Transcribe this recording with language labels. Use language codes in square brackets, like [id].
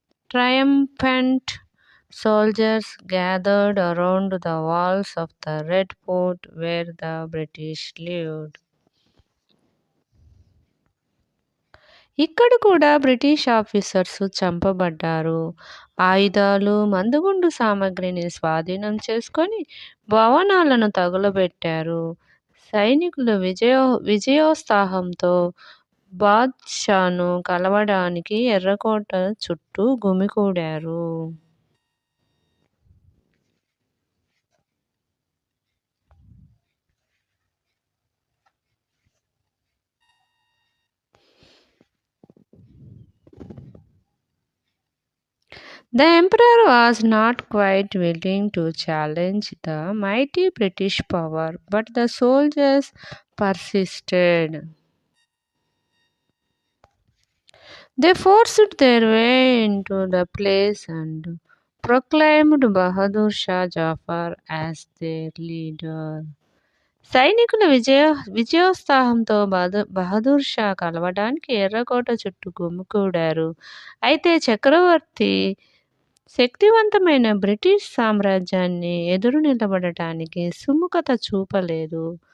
[en] Triumphant soldiers gathered around the walls of the Red Fort where the British lived. [te] ఇక్కడ కూడా British officers చంపబడ్డారు. ఆయుధాలు, మందుగుండు సామగ్రిని స్వాధీనం చేసుకొని భవనాలను తగులబెట్టారు. సైనికులు విజయోత్సాహంతో బాద్షాను కలవడానికి ఎర్రకోట చుట్టూ గుమికూడారు. [en] The emperor was not quite willing to challenge the mighty British power, but the soldiers persisted. They forced their way into the place and proclaimed Bahadur Shah Jafar as their leader. [te] సైనికుల విజయోత్సాహంతో బహదూర్ షా కలవడానికి ఎర్రకోట చుట్టూ గుమికూడారు. అయితే చక్రవర్తి శక్తివంతమైన British సామ్రాజ్యాన్ని ఎదురు నిలబడటానికి సుముఖత చూపలేదు.